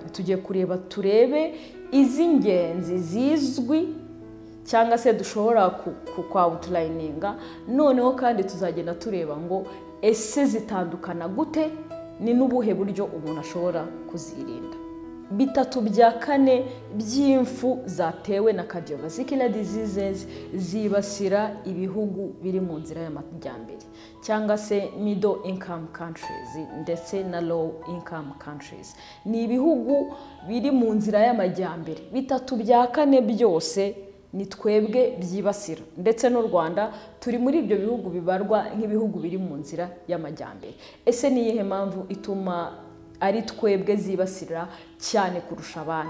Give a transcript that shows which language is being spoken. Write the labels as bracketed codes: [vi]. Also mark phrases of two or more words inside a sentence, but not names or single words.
[rw] Tugiye kureba turebe iz'ingenzi zizwi cyangwa se dushobora ku outlininga, noneho kandi tuzagenda tureba ngo ese zitandukana gute, ni n'ubuhe buryo umuntu ashobora kuzirinda. 3/4 by'impfu zatewe na [en] cardiovascular diseases [rw] zibasira ibihugu biri mu nzira y'amajyambere, cyangwa se [en] middle income countries [rw] ndetse na [en] low income countries. [rw] Ni ibihugu biri mu nzira y'amajyambere, 3/4 byose ni twebwe byibasira, ndetse n'u Rwanda turi muri ibyo bihugu bibarwa nk'ibihugu biri mu nzira y'amajyambere. Ese ni iyihe mpamvu ituma ari twebwe zibasira cyane kurusha abandi?